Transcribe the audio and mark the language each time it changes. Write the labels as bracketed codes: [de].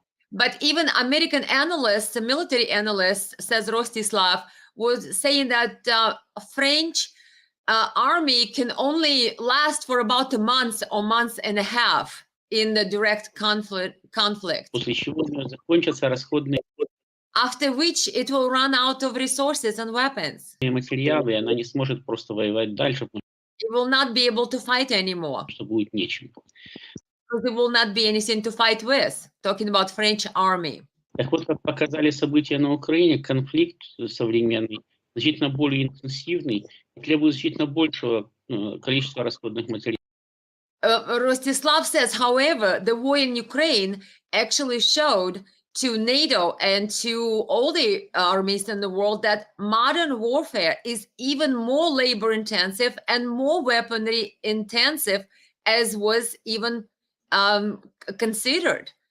[en] But even American analysts, military analysts, says Rostislav, was saying that French army can only last for about a month or month and a half in the direct conflict. [ru] После чего у нее закончатся расходные [en] After which it will run out of resources and weapons. [ru] материалы, и она не сможет просто воевать дальше, потому [en] It will not be able to fight anymore. [ru] что будет нечем. [en] Because there will not be anything to fight with. Talking about French army. [ru] Так вот, как показали события на Украине, конфликт современный значительно более интенсивный и требует значительно большего количества расходных материалов. [en] Rostislav says, however, the war in Ukraine actually showed to NATO and to all the armies in the world that modern warfare is even more labor intensive and more weaponry intensive as was even considered.